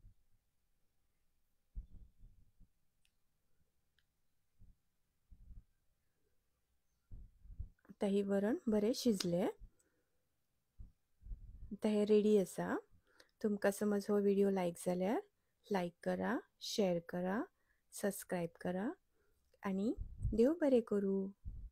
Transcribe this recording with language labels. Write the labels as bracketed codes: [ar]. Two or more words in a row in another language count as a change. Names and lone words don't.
[kok] आता ही वरण बरे शिजले। आता हे रेडी आसा। तुमका समज हो व्हिडिओ लाईक जाल्यार लाईक करा, शेअर करा, सबस्क्राईब करा आणि देव बरे करू।